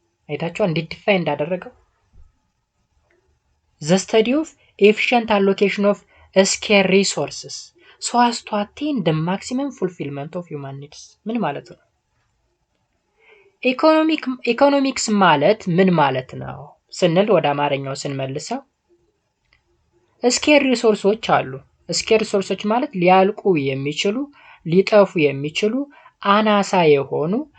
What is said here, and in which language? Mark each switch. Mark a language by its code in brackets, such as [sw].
[am] አይታችኋል እንዴት ዲፋይን እንዳደረገው? [en] The study of efficient allocation of scarce resources so as to attain the maximum fulfillment of human needs. [am] ምን ማለት ነው? ኢኮኖሚክስ ማለት ምን ማለት ነው ስንል ወደ አማርኛው ስንመልሰው ስኬር ሪሶርሶች አሉ። ስኬር ሪሶርሶች ማለት ሊያልቁ የሚችሉ ሊጠፉ የሚችሉ አናሳ የሆኑ